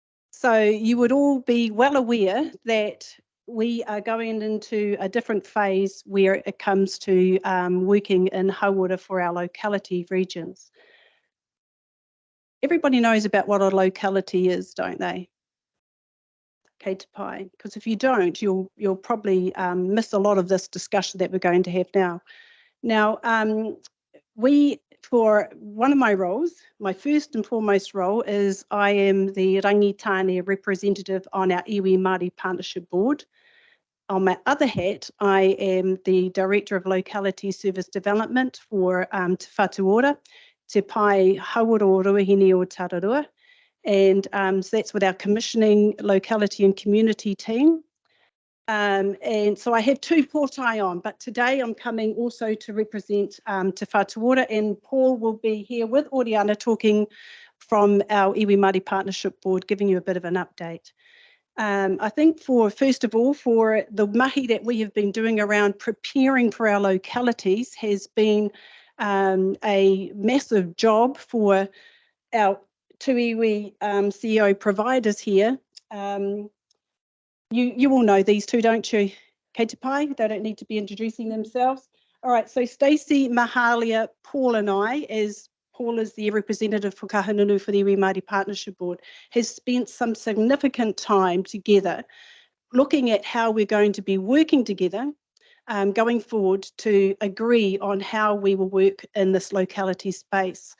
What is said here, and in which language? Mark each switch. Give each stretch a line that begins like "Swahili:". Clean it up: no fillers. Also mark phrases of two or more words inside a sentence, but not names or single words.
English: So you would all be well aware that we are going into a different phase where it comes to working in hauora for our locality regions. Everybody knows about what a locality is, don't they?
Māori: Kei te pai,
English: because if you don't, you'll probably miss a lot of this discussion that we're going to have now. Now, for one of my roles, my first and foremost role is I am the Rangitane representative on our Iwi Māori Partnership Board. On my other hat, I am the Director of Locality Service Development for Te Whatu Ora, Te Pai Hauora o Ruahine o Tararua. And so that's with our commissioning locality and community team. And so I have two portai on, but today I'm coming also to represent Te Whatu Ora, and Paul will be here with Oriana talking from our Iwi Māori Partnership Board, giving you a bit of an update. I think first of all, for the mahi that we have been doing around preparing for our localities has been a massive job for our two iwi CEO providers here. You all know these two, don't you?
Māori: Kei te pai,
English: they don't need to be introducing themselves. All right, so Stacey, Mahalia, Paul and I, as Paul is the representative for Kahungunu for the Iwi Māori Partnership Board, has spent some significant time together looking at how we're going to be working together going forward to agree on how we will work in this locality space.